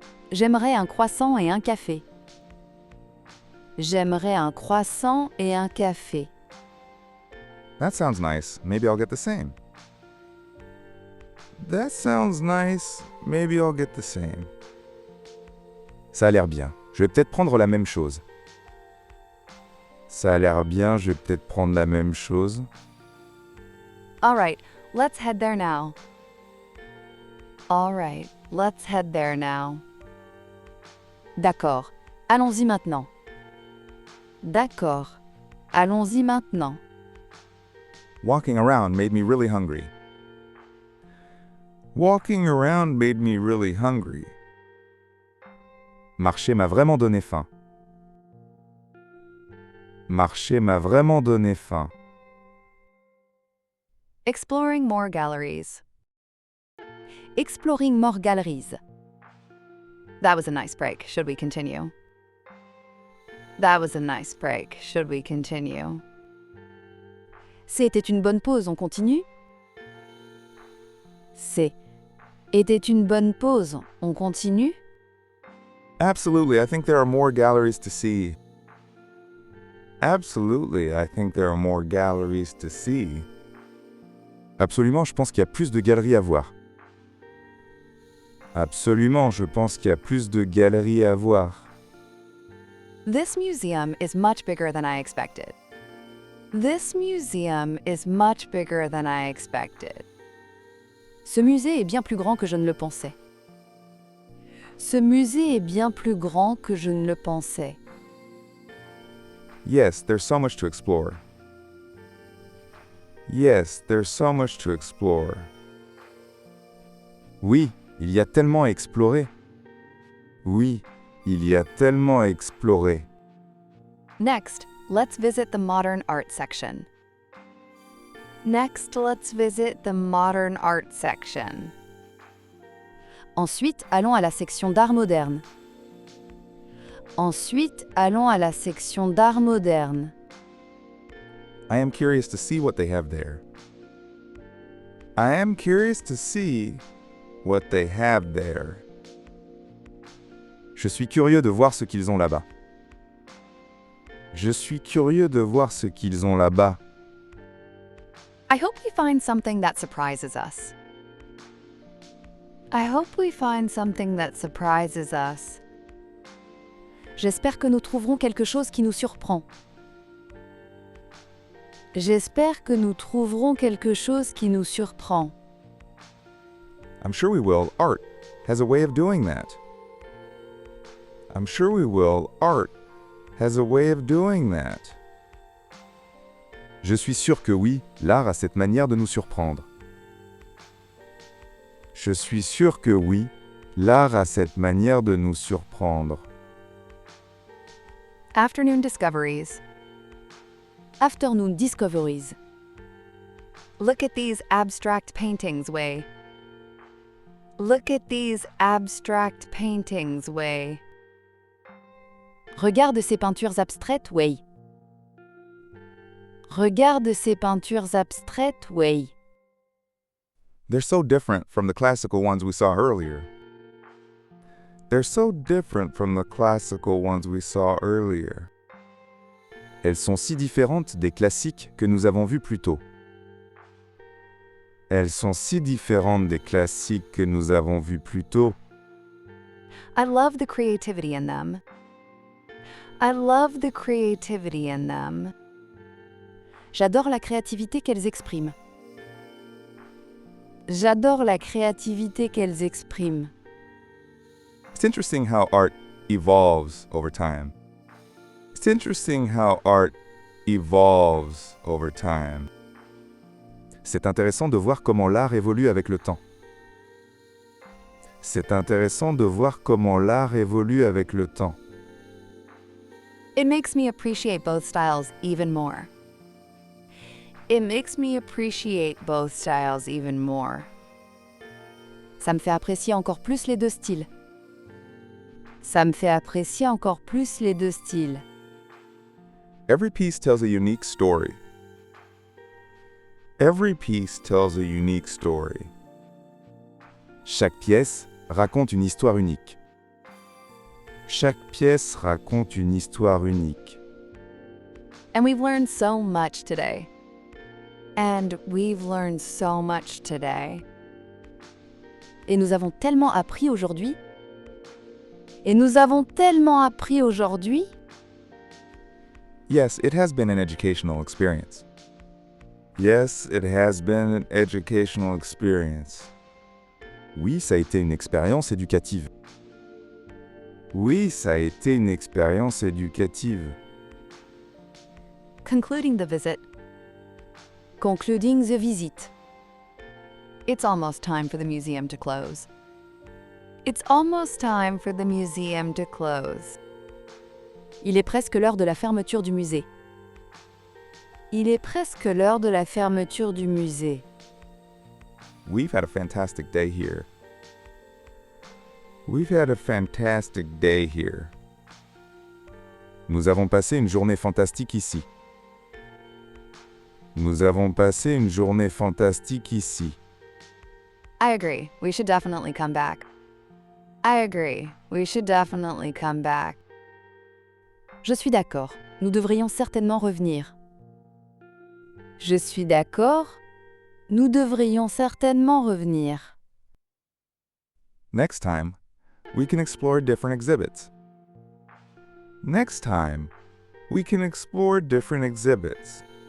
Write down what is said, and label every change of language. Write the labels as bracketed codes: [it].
[fr] J'aimerais un croissant et un café. J'aimerais un croissant et un café. [en] That sounds nice. Maybe I'll get the same. That sounds nice. Maybe I'll get the same. [fr] Ça a l'air bien. Je vais peut-être prendre la même chose. Ça a l'air bien, je vais peut-être prendre la même chose. [en] All right, let's head there now. All right, let's head there now. [fr] D'accord. Allons-y maintenant. D'accord. Allons-y maintenant. [en] Walking around made me really hungry. Walking around made me really hungry. [fr] Marcher m'a vraiment donné faim. Marcher m'a vraiment donné faim. [en] Exploring more galleries. Exploring more galleries. That was a nice break. Should we continue? That was a nice break. Should we continue? [fr] C'était une bonne pause, on continue? Était une bonne pause, on continue? [en] Absolutely, I think there are more galleries to see. Absolutely, I think there are more galleries to see. [fr] Absolument, je pense qu'il y a plus de galeries à voir. Absolument, je pense qu'il y a plus de galeries à voir. [en] This museum is much bigger than I expected. This museum is much bigger than I expected. [fr] Ce musée est bien plus grand que je ne le pensais. Ce musée est bien plus grand que je ne le pensais. [en] Yes, there's so much to explore. Yes, there's so much to explore. [fr] Oui, il y a tellement à explorer. Oui, il y a tellement à explorer. [en] Next, let's visit the modern art section. Next, let's visit the modern art section. [fr] Ensuite, allons à la section d'art moderne. Ensuite, allons à la section d'art moderne. [en] I am curious to see what they have there. I am curious to see what they have there. [fr] Je suis curieux de voir ce qu'ils ont là-bas. Je suis curieux de voir ce qu'ils ont là-bas. [en] I hope we find something that surprises us. I hope we find something that surprises us. [fr] J'espère que nous trouverons quelque chose qui nous surprend. J'espère que nous trouverons quelque chose qui nous surprend. [en] I'm sure we will. Art has a way of doing that. I'm sure we will. Art has a way of doing that. [fr] Je suis sûr que oui, l'art a cette manière de nous surprendre. Je suis sûr que oui, l'art a cette manière de nous surprendre. [en] Afternoon discoveries. Afternoon discoveries. Look at these abstract paintings, Wei. Look at these abstract paintings, Wei. [fr] Regarde ces peintures abstraites, Wei. Regarde ces peintures abstraites, Wei. [en] They're so different from the classical ones we saw earlier. They're so different from the classical ones we saw earlier. [fr] Elles sont si différentes des classiques que nous avons vus plus tôt. Elles sont si différentes des classiques que nous avons vus plus tôt. [en] I love the creativity in them. I love the creativity in them. [fr] J'adore la créativité qu'elles expriment. J'adore la créativité qu'elles expriment. [en] It's interesting how art evolves over time. It's interesting how art evolves over time. [fr] C'est intéressant de voir comment l'art évolue avec le temps. C'est intéressant de voir comment l'art évolue avec le temps. [en] It makes me appreciate both styles even more. It makes me appreciate both styles even more. [fr] Ça me fait apprécier encore plus les deux styles. Ça me fait apprécier encore plus les deux styles. [en] Every piece tells a unique story. Every piece tells a unique story. [fr] Chaque pièce raconte une histoire unique. Chaque pièce raconte une histoire unique. [en] And we've learned so much today. And we've learned so much today. [fr] Et nous avons tellement appris aujourd'hui. Et nous avons tellement appris aujourd'hui. [en] Yes, it has been an educational experience. Yes, it has been an educational experience. [fr] Oui, ça a été une expérience éducative. Oui, ça a été une expérience éducative. [en] Concluding the visit. Concluding the visit. It's almost time for the museum to close. It's almost time for the museum to close. [fr] Il est presque l'heure de la fermeture du musée. Il est presque l'heure de la fermeture du musée. [en] We've had a fantastic day here. We've had a fantastic day here. [fr] Nous avons passé une journée fantastique ici. Nous avons passé une journée fantastique ici. [en] I agree. We should definitely come back. I agree. We should definitely come back. [fr] Je suis d'accord. Nous devrions certainement revenir. Je suis d'accord. Nous devrions certainement revenir. [en] Next time, we can explore different exhibits. Next time, we can explore different exhibits.